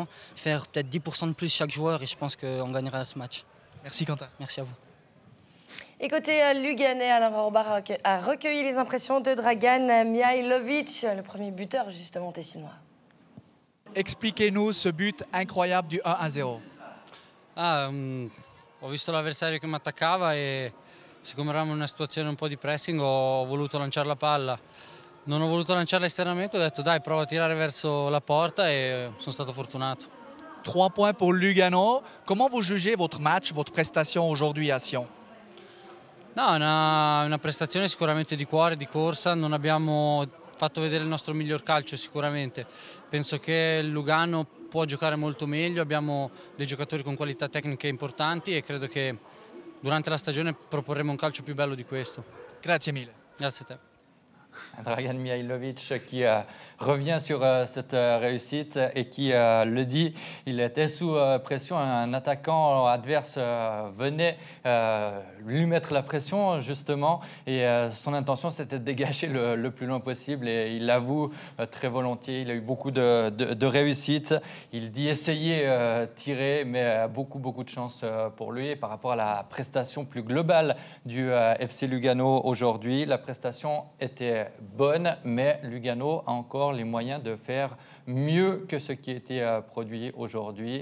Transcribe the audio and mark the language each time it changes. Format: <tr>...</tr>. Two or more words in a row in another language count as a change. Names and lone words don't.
<fr>Faire peut-être 10% de plus chaque joueur et je pense qu'on gagnera ce match. Merci Quentin. Merci à vous. Et côté Luganais, Alain Rohrbach a recueilli les impressions de Dragan Mihailovic, le premier buteur justement tessinois. Expliquez-nous ce but incroyable du 1-0.</fr> <it>Ho visto l'avversario che mi attaccava e siccome eravamo in una situazione un po' di pressing ho voluto lanciare la palla. Non ho voluto lanciarla esternamente, ho detto dai prova a tirare verso la porta e sono stato fortunato.</it> <fr>3 points pour Lugano. Comment vous jugez votre match, votre prestation aujourd'hui à Sion?</fr> <it>No, una prestazione sicuramente di cuore, di corsa, non abbiamo fatto vedere il nostro miglior calcio sicuramente. Penso che il Lugano può giocare molto meglio, abbiamo dei giocatori con qualità tecniche importanti e credo che durante la stagione proporremo un calcio più bello di questo. Grazie mille. Grazie a te.</it> <fr>Dragan Mihailovic qui revient sur cette réussite et qui le dit, il était sous pression, un attaquant adverse venait lui mettre la pression justement et son intention c'était de dégager le plus loin possible et il l'avoue très volontiers, il a eu beaucoup de réussite, il dit essayer, tirer mais beaucoup de chance pour lui et par rapport à la prestation plus globale du FC Lugano aujourd'hui, la prestation était bonne, mais Lugano a encore les moyens de faire mieux que ce qui a été produit aujourd'hui.</fr>